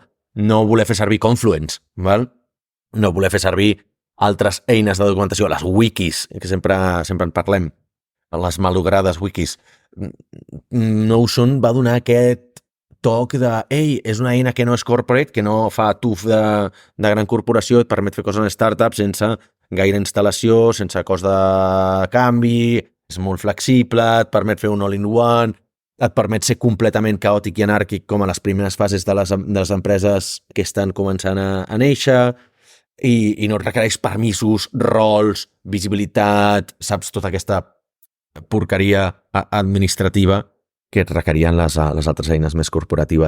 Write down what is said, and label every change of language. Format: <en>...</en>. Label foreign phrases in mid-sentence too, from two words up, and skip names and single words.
<ca>No voler fer servir Confluence, val? No voler fer servir altres eines de documentació, les wikis, que sempre en parlem, les malogrades wikis. Notion va donar aquest toc de ei, és una eina que no és corporate, que no fa tuf de gran corporació, et permet fer coses en startups sense gaire instal·lació, sense cost de canvi, és molt flexible, et permet fer un all-in-one, et permet ser completament caòtic i anàrquic com a les primeres fases de les empreses que estan començant a néixer i no et requereix permisos, rols, visibilitat, saps, tota aquesta porqueria administrativa que et requerien les altres eines més corporatives.</ca>